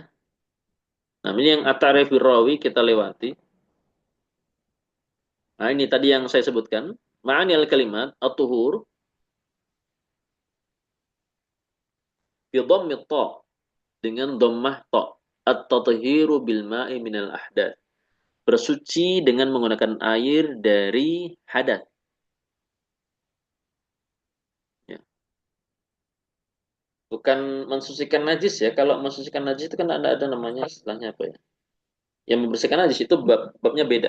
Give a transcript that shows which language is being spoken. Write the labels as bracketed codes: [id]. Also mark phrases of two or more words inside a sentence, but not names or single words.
[id] Nah, ini yang [ar] التعريف راوي [id] kita lewati. Nah, ini tadi yang saya sebutkan. [ar] معاني الكلمات الطهور بضم تا, [id] dengan dhammah ta. [ar] التطهير بالماء من الأحداث. [id] Bersuci dengan menggunakan air dari hadas. Ya. Bukan mensucikan najis, ya. Kalau mensucikan najis itu kan ada namanya, istilahnya apa, ya? Yang membersihkan najis itu babnya beda.